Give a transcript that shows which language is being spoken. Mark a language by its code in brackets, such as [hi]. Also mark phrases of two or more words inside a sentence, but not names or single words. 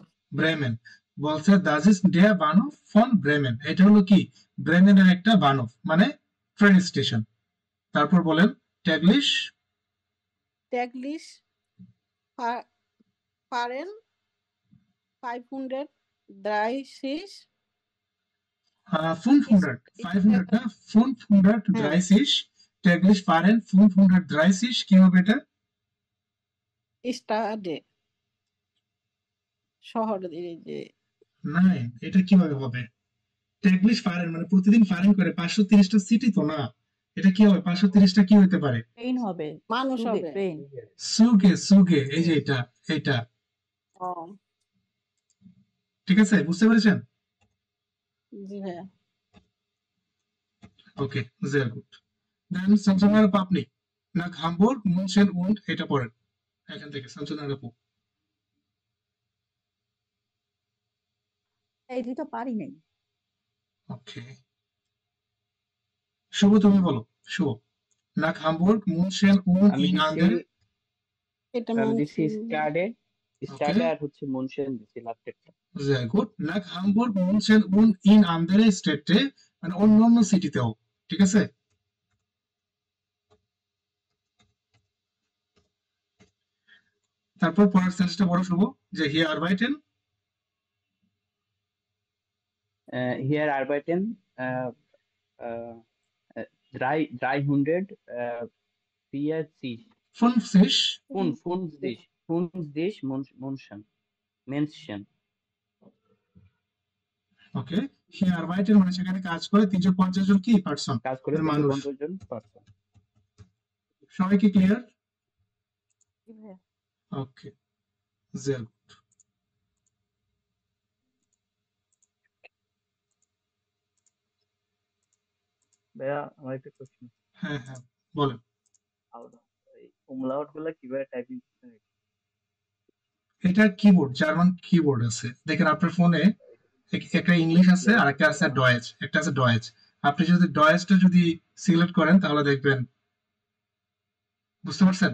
[bn] ব্রেমেন বলছে [de] Das ist der Bahnhof von Bremen [bn] এটা হলো কি ব্রেমেনের একটা বানফ মানে ট্রেন স্টেশন তারপর বলেন ট্যাগলিশ [de] ফারেন 530 [bn] 500 না 530 [de] täglich fahren [bn] 530 কি হবে এটা স্টাডে শহর যে নাই এটা কিভাবে হবে [de] täglich fahren [bn] মানে প্রতিদিন ফারেন করে 530টা সিটি তো না এটা কি হবে 530টা কি হতে পারে ট্রেন হবে মানুষ হবে ট্রেন সুগে এই যে এটা ঠিক আছে বুঝতে পেরেছেন জি ভাইয়া ওকে [de] sehr gut [bn] দেন সঞ্জনার আপনি না হামবুর্গ মুনশেন und এটা পড়েন এখান থেকে সঞ্জনার আপু এই দুটো পারি নাই ওকে শুভ তুমি বলো শুভ না হামবুর্গ মুনশেন und আমি in দিচ্ছি andere এটা আমি দিচ্ছি স্টাডে আর হচ্ছে মুনশেন দিচ্ছি লাস্টেরটা [de] sehr gut nach Hamburg München und in andere Städte [bn] মানে অন্যান্য সিটিতেও ঠিক আছে তারপর পরের সেন্টেন্সটা বড় শুভ যে [de] hier arbeiten hier arbeiten 300 Menschen [bn] ওকে [de] hier arbeiten [bn] মানে সেখানে কাজ করে 350 জন কি পারসন কাজ করে মানুষ 350 জন পারসন সবাই কি ক্লিয়ার ওকে [de] sehr gut [bn] ভাইয়া আমার একটা কোশ্চেন হ্যাঁ বলেন umlaut গুলো কিভাবে টাইপিং করতে হয় এটা কিবোর্ড জার্মান কিবোর্ড আছে দেখেন আপনার ফোনে একটা ইংলিশ আছে আর একটা আছে ডয়েচ আপনি যদি ডয়েচটা যদি সিলেক্ট করেন তাহলে দেখবেন বুঝতে পারছেন